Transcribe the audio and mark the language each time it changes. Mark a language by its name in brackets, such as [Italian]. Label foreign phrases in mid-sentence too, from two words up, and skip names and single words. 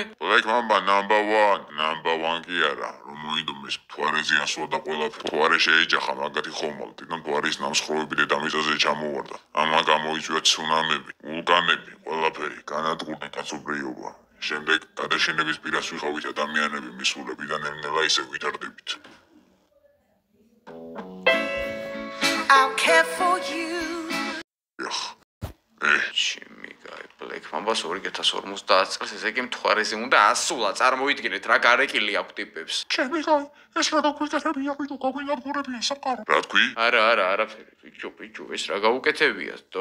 [Georgian] Black Mamba number 1 კი არა, რომ მოიდუმეს მთვარეზე ასვა და ყველაფერი. მთვარე შეეჯახა მაგათი ხომალდი და მთვარის ნამსხვრევები დედამიწაზე ჩამოვარდა. ამან გამოიწვია ცუნამები, ვულკანები, ყველაფერი, განადგურდა კაცობრიობა. შემდეგ გადაშენების პირას ვიყავით ადამიანები მისულები და ნელ-ნელა ისე ვითარდებით. [English] I'll care for you. [Georgian] ჩემი გაი Black Mamba-ს 2050 წელს ესე იგი მთვარეზე უნდა ასულა, წარმოიდგინეთ რა გარეკილი აქვს ტიპებს. ჩემი გაი, ეს რა გაგვიკეთებია, ვიდო გაგვინადგურებია საკარო. რა თქვი? არაფერი, ბიჭო, ეს რა გაუკეთებია, დო?